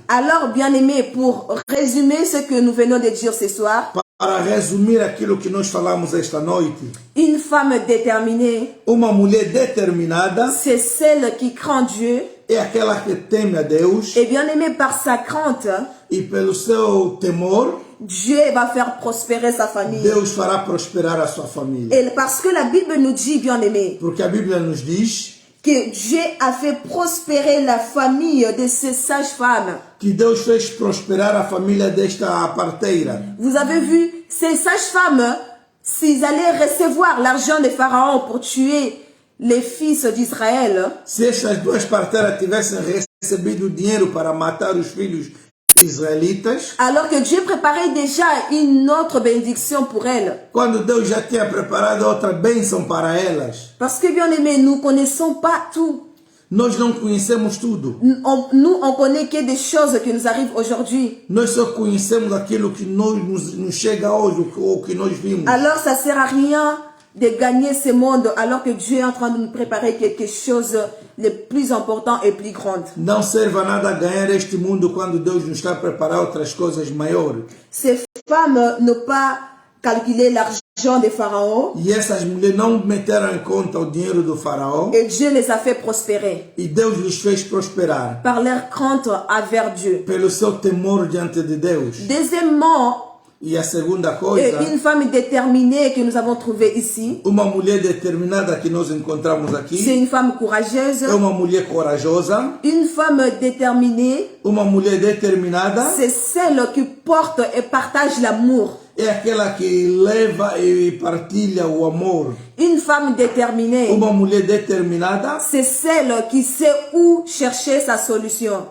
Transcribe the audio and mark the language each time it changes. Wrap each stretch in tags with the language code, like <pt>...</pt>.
<fr>Alors, bien-aimés, pour résumer ce que nous venons de dire ce soir,</fr> <pt>Para resumir aquilo que nós falamos esta noite,</pt> <fr>une femme déterminée,</fr> <pt>uma mulher determinada</pt> <fr>c'est celle qui craint Dieu.</fr> <pt>é aquela que teme a Deus</pt> <fr>Et bien-aimée, par sa crainte,</fr> <pt>e pelo seu temor,</pt> <fr>Dieu va faire prospérer sa famille.</fr> <pt>Deus fará prosperar a sua família.</pt> <fr>Et parce que la Bible nous dit, bien-aimés,</fr> <pt>Porque a Bíblia nos diz</pt> <fr>que Dieu a fait prospérer la famille de ces sages-femmes.</fr> <pt>que Deus fez prosperar a família desta parteira.</pt> <fr>Vous avez vu, ces sages-femmes, s'ils allaient recevoir l'argent de Pharaon pour tuer les fils d'Israël,</fr> <pt>Se estas duas parteiras tivessem recebido dinheiro para matar os filhos israelitas,</pt> <fr>alors que Dieu préparait déjà une autre bénédiction pour elles.</fr> <pt>quando Deus já tinha preparado outra bênção para elas,</pt> <fr>Parce que, bien aimé, nous ne connaissons pas tout.</fr> <pt>nós não conhecemos tudo.</pt> <fr>On connaît que des choses qui nous arrivent aujourd'hui.</fr> <pt>Nós só conhecemos aquilo que nos chega hoje, ou que nós vimos.</pt> <fr>Alors, ça ne sert à rien de gagner ce monde alors que Dieu est en train de nous préparer quelque chose de plus important et plus grand.</fr> <pt>Não serve a nada ganhar este mundo quando Deus nos está a preparar outras coisas maiores.</pt> <fr>Ces femmes n'ont pas calculé l'argent de Pharaon</fr> <pt>E essas mulheres não meteram em conta o dinheiro do faraó</pt> <fr>et Dieu les a fait prospérer</fr> <pt>e Deus lhes fez prosperar</pt> <fr>par leur crainte envers Dieu.</fr> <pt>pelo seu temor diante de Deus.</pt> <fr>Deuxièmement,</fr> <pt>E a segunda coisa,</pt> <fr>une femme déterminée que nous avons trouvée ici,</fr> <pt>uma mulher determinada que nós encontramos</pt> <fr>c'est</fr> <pt>aqui,</pt> <fr>une femme courageuse.</fr> <pt>é uma mulher corajosa,</pt> <fr>Une femme déterminée,</fr> <pt>uma mulher determinada,</pt> <fr>c'est celle qui porte et partage l'amour.</fr> <pt>é aquela que leva e partilha o amor.</pt> <fr>Une femme déterminée,</fr> <pt>Uma mulher determinada</pt> <fr>c'est celle qui sait où chercher sa solution.</fr>